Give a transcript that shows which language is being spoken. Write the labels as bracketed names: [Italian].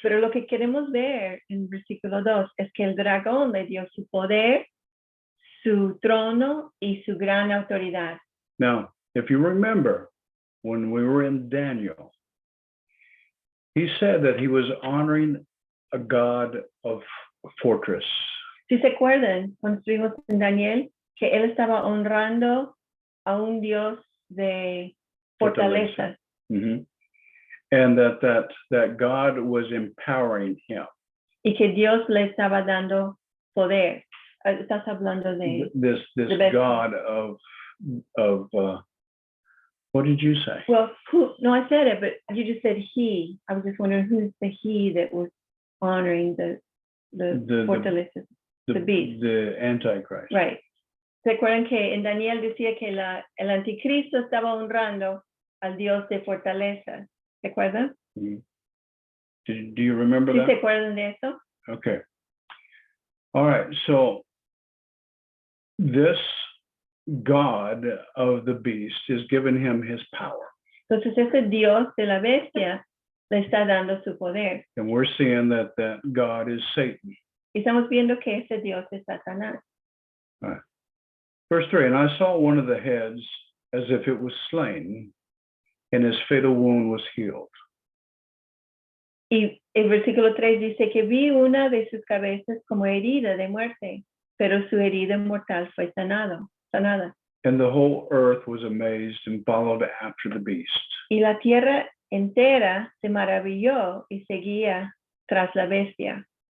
[Spanish] Pero lo que queremos ver en versículo 2 es que el dragón le dio su poder, su trono y su gran autoridad. [English] Now, if you remember, when we were in Daniel, he said that he was honoring a God of fortress. [Spanish] Si se acuerdan, cuando estuvimos en Daniel, que él estaba honrando a un Dios de fortaleza. Mhm. [English] And that God was empowering him. [Spanish] Y que Dios le estaba dando poder. Estás hablando de [English] This [Spanish] the bestia. [English] God of what did you say? Well, no, I said it, but you just said he. I was just wondering who's the he that was honoring the fortaleza, the beast. The Antichrist. Right. [Spanish] ¿Se acuerdan que en Daniel decía que el anticristo estaba honrando al Dios de fortaleza? ¿Se acuerdan? [English] Mhm. Do you remember [Spanish] ¿Sí [English] that? [Spanish] se acuerdan de eso? [English] Okay. All right. So this God of the beast is giving him his power. [Spanish] Entonces ese Dios de la bestia le está dando su poder. [English] And we're seeing that God is Satan. [Spanish] Y estamos viendo que ese Dios es Satanás. [English] All right. Verse 3, and I saw one of the heads as if it was slain, and his fatal wound was healed. [Spanish] Y el versículo 3 dice que vi una de sus cabezas como herida de muerte, pero su herida mortal fue sanada. [English] And the whole earth was amazed and followed after the beast. [Spanish] Y la tierra entera se maravilló y seguía tras la bestia.